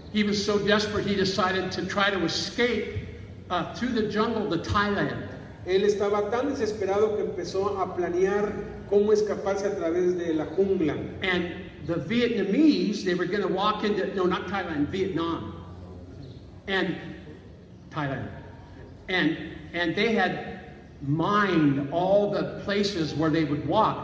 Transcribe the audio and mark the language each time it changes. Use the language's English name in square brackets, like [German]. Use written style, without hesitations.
[English] He was so desperate, he decided to try to escape through the jungle to Thailand. [Spanish] Él estaba tan desesperado que empezó a planear cómo escaparse a través de la jungla. [English] And the Vietnamese, they were going to walk into, no, not Thailand, Vietnam. And Thailand. And they had mined all the places where they would walk.